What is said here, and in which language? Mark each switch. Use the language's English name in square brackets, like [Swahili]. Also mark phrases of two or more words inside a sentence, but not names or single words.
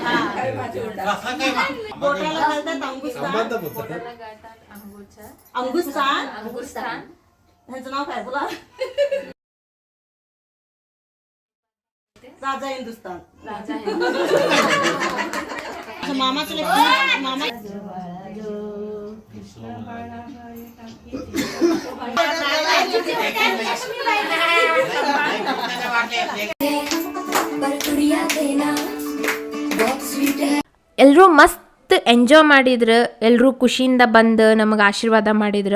[Marathi] बोटाला घालतात अंगुस्तान ह्याचं नाव काय बोला राजा हिंदुस्तान मामाचं मामा [Kannada] ಎಲ್ಲರೂ ಮಸ್ತ್ ಎಂಜಾಯ್ ಮಾಡಿದ್ರು, ಎಲ್ಲರೂ ಖುಷಿಯಿಂದ ಬಂದು ನಮಗೆ ಆಶೀರ್ವಾದ ಮಾಡಿದ್ರು.